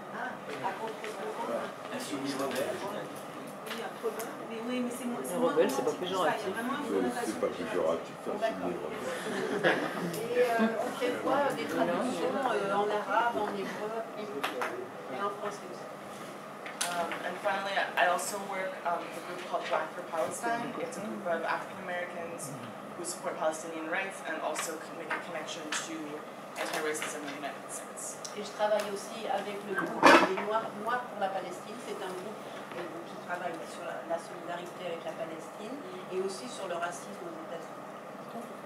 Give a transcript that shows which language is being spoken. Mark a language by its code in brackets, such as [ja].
[fr] À contre-courant. Insoumis rebelle. Oui, à rebelle. Mais oui, mais c'est moins. Rebelle, c'est pas péjoratif. Il y a vraiment une connotation. C'est pas péjoratif, insoumis rebelle. Et on prévoit des traductions en arabe, en hébreu et en français aussi. [en] And finally, I also work with a group called Black for Palestine. It's a group of African Americans who support Palestinian rights and also make a connection to anti-racism in the United States. [fr] Et je travaille aussi avec le groupe des Noirs pour la Palestine. C'est un groupe qui travaille sur la solidarité avec la Palestine et aussi sur le racisme aux États-Unis.